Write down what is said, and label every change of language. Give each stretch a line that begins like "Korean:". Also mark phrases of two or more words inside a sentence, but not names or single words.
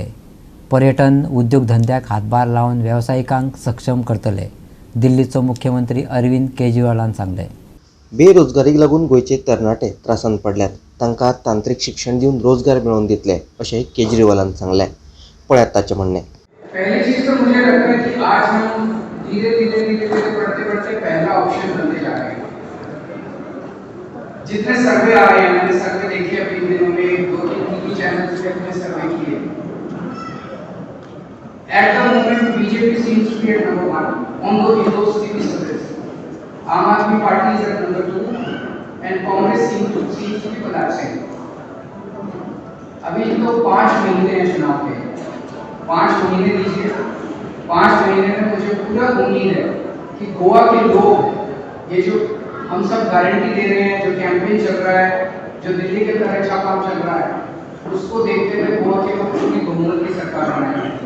Konkani: पर्यटन उद्योगधंद्याक हातभार लावन वेवसायिकांक सक्षम करतले. दिल्लीचो मुख्यमंत्री अरविंद केजरीवालान सांगलें. बेरोजगारीक लागून गोंयचे तरणाटे त्रासांत पडल्यात. तांकां तांत्रीक शिक्षण दिवन रोजगार मेळोवन दितले अशें केजरीवालान सांगलें. पळयात ताचें म्हणणें.
Hindi: पहली चीज तो मुझे लगता है कि आज हम धीरे धीरे बढ़ते बढ़ते पहला ऑप्शन बनते जा रहे हैं। जितने सर्वे आ रहे हैं, मैंने सर्वे देखे अभी इन दिनों में 2-3
English: TV channels
Hindi: पे अपने सर्वे किए।
English: At the moment BJP seems to be at number 1 on those TV surveys. Aam Aadmi Party is at number 2 and Congress seems to be collapsing.
Hindi: अभी तो 5 महीने हैं चुनाव के, 5 महीने दीजिए। 5 महीने में मुझे पूरा उम्मीद है कि गोवा के लोग ये जो हम सब गारंटी दे रहे हैं, जो कैंपेन चल रहा है, जो दिल्ली के तरह अच्छा काम चल रहा है, उसको देखते हुए गोवा के लोग पूरी बहुमत की सरकार बनाएंगे।